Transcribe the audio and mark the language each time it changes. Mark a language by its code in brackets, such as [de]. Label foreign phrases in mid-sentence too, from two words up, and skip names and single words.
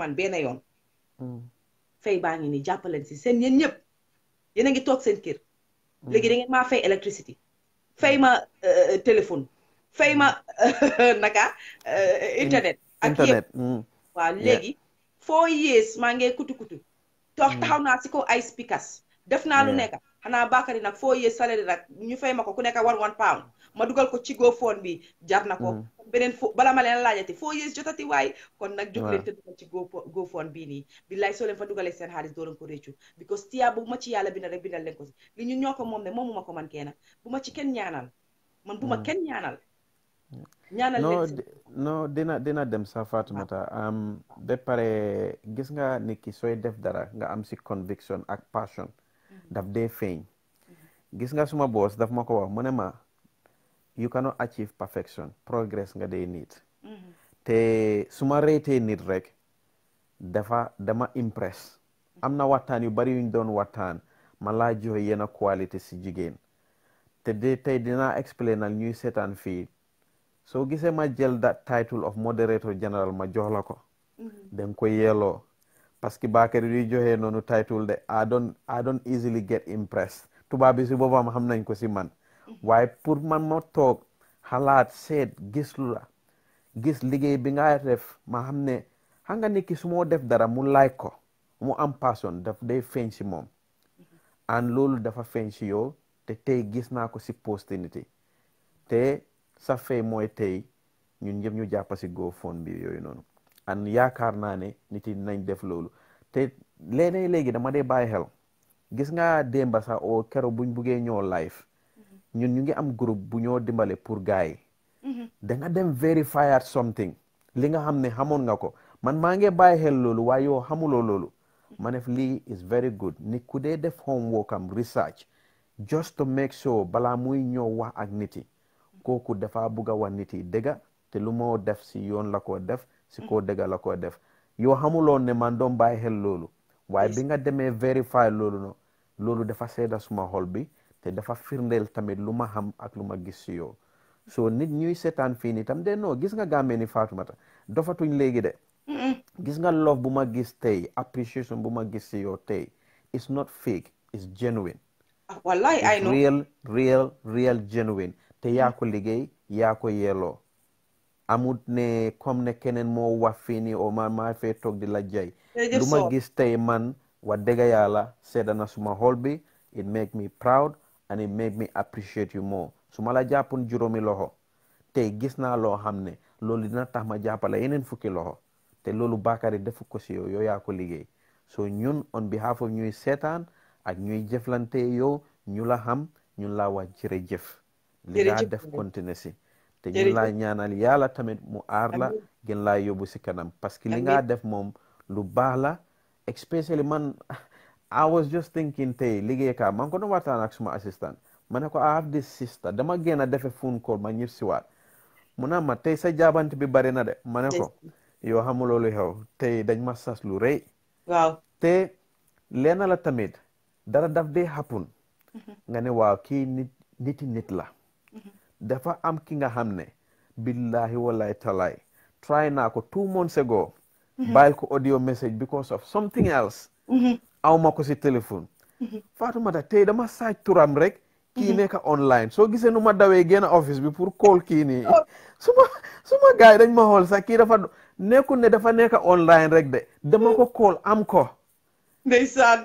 [wo] man benn yoon fay baa ngi nii jàppaleen si seen yéen ñëpp yéen a ngi toog seen kër léegi da ngeen maa fay électricité fay ma téléphone fay ma naka internet ak yëpp waaw léegi 4 years maa ngi kutu taxaw naa si ko ay speakers def naa lu nekk xanaa Bakary nag 4 years salaire nag ñu fay ma ko ku nekk [en] one pound [wo] ma dugal ko ci GoFund bi jar na ko beneen bala ma leen laajati 4 years jotati waaye kon nag jóg leen te dugal ci GoFund bii nii billaay soo leen fa dugalee seen xaalis doo leen ko réccu because tiyaa bu ma ci yàlla bindal rek bindal leen ko si li ñu ñoo ko moom ne moomu ma ko man kenn bu ma ci kenn ñaanal man bu ma kenn ñaanal non dina dem sa Fatoumata ba pare gis nga nit ki sooy def dara nga am si conviction ak passion daf dee feeñ gis nga suma boss daf ma ko wax mu ne ma [en] you cannot achieve perfection progress [wo] nga dee nit te suma réetee nit rek dama impress am na waxtaan yu bari yuñ doon waxtaan ma laa joxe yenn qualité si jigéen te tey dinaa explainal ñuy seetaan fii soo gisee ma jël [en] that title of moderator general [wo] ma jox la ko danga ko yelloo [fr] parce que [wo] Bakary yuy joxee noonu title de [en] I don't easily get impressed [wo] tubaab bi si boppam xam nañ ko si man waaye pour man ma toog xalaat seet gis lu la gis liggéey bi nga def ma xam ne xam nga nit ki su moo def dara mu like ko mu am passion daf day feeñ si moom and loolu dafa feeñ si yow te tey gis naa ko si postinité te sa fay mooy tey ñun ñëpp ñu jàppa si GoFund bi yooyu noonu an yaakaar naa ne nit yi nañ def loolu te léegi dama dee bàyyi xel gis nga démba sax o kero buñ buggee ñoo live ñun ñu ngi am groupe bu ñoo dimbale pour gars yi da nga dem [en] verify something [wo] li nga xam ne xamoon nga ko man maa ngi bàyyi xel loolu waaye yow xamuloo loolu ma ne lii [en] is very good [wo] nit ku dee def homework am research [en] just to make sure [wo] balaa muy ñëw wax ak nit yi kooku dafa bugg a wax nit yi dëgga te lu moo def si yoon la ko def si koo dëgga la ko def yoo xamuloon ne man doon bàyyi xel loolu waaye bi nga demee verify loolu no loolu dafa seeda suma xol bi te dafa firndeel tamit lu ma xam ak lu ma gis si yow so nit ñuy seetaan fii nii tam de non gis nga Gambie ni Fatoumata dofatuñ léegi de gis nga love bu ma gis tey appreciation bu ma gis si yow tey [en] it's not fake it's genuine wallahi I know real genuine [wo] te yaa ko liggéey yaa ko yelloo amut ne comme ne keneen moo wax fii nii o man maa fee toog di la jay lu ma gis tey man wax dëgg yàlla sedda na suma xol bi [en] it make me proud and it make me appreciate you more [wo] su ma la jàppoon juróomi loxo tey gis naa loo xam ne loolu dina tax ma jàppale yeneen fukki loxo te loolu Bakary defu ko si yow yaa ko liggéey so ñun [en] on behalf of [wo] ñuy seetaan ak ñuy jëflante yow ñu la xam ñun laa wax jërëjëf li nga def continuer si te ñun laa ñaanal yàlla tamit mu aar la gën laa yóbbu si kanam [fr] parce que [wo] li nga def moom lu baax la especially man [en] I was just thinking [wo] tey liggéey kaa man ko doon waxtaan ak suma assistant ma ne ko [en] I have this sister [wo] dama génn a defe [en] phone call [wo] ma ñib si waat mu naa ma tey sa jaabante bi bari na de ma ne ko yoo xamuloo lu xew tey dañ ma sas lu rëy waaw te leena la tamit dara daf dee happen nga ne waaw kii nit la dafa am ki nga xam ne billahi wallahi talaay try naa ko [en] 2 months ago [wo] bàyyil ko [en] audio message because of something else [wo] aw ma ko si téléphone Fatoumata tey dama saaj turam rek kii nekk online soo gisee nu ma dawee génn office bi pour call kii nii suma gars yi dañ ma xool sax kii dafa nekkul ne dafa nekk online rek de dama ko call am ko ndeysaan